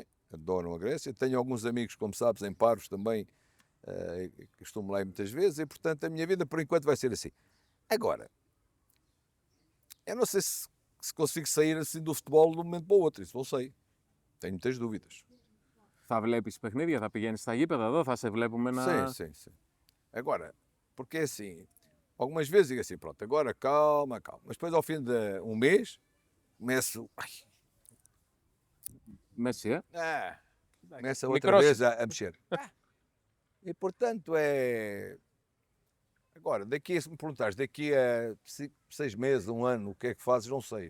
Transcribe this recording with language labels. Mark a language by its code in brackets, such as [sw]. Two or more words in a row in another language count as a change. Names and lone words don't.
[pt] Adoram a Grécia. Tenho alguns amigos, como sabes, em Paros também, costumo lá ir muitas vezes e, portanto, a minha vida, por enquanto, vai ser assim. Agora, eu não sei se consigo sair assim do futebol de um momento para o outro, isso não sei. Tenho muitas dúvidas. [el] Θα βλέπεις παιχνίδια, θα πηγαίνεις στα γήπεδα εδώ, θα σε βλέπουμε να... [pt] Sim. Agora, porque é assim, algumas vezes digo assim, pronto, agora calma. Mas depois ao fim de um mês, começo... Messi, começa outra vez a mexer. E portanto Agora, se me perguntares, daqui a 6 meses, 1 ano, o que é que fazes, não sei.